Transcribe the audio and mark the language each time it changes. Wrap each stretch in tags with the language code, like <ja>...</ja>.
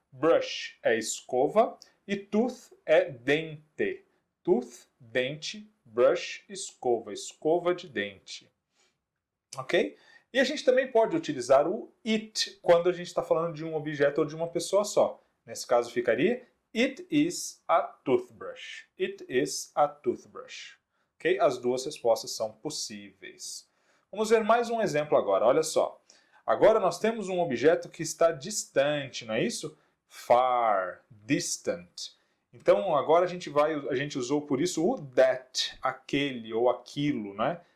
<pt>Brush é escova e tooth é dente. Tooth, dente, brush, escova, escova de dente. Ok? E a gente também pode utilizar o it quando a gente está falando de um objeto ou de uma pessoa só. Nesse caso ficaria</pt> <en>it is a toothbrush. It is a toothbrush. Okay?</en> <pt>As duas respostas são possíveis. Vamos ver mais um exemplo agora. Olha só. Agora nós temos um objeto que está distante, não é isso?</pt> <en>Far, distant.</en> <pt>Então agora a gente usou por isso o that, aquele ou aquilo, né?</pt>